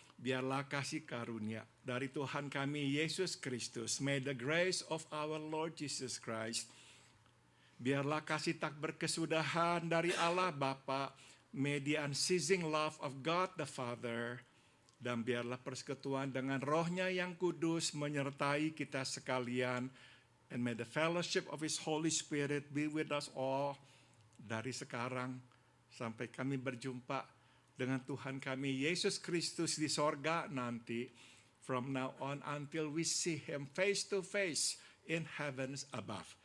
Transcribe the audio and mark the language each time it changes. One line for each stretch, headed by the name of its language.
Indonesian: Biarlah kasih karunia dari Tuhan kami Yesus Kristus.
English: May the grace of our Lord Jesus Christ.
Indonesian: Biarlah kasih tak berkesudahan dari Allah Bapa.
English: May the unceasing love of God the Father.
Indonesian: Dan biarlah persekutuan dengan rohnya yang kudus menyertai kita sekalian.
English: And may the fellowship of His Holy Spirit be with us all.
Indonesian: Dari sekarang sampai kami berjumpa dengan Tuhan kami Yesus Kristus di sorga nanti.
English: From now on until we see Him face to face in heavens above.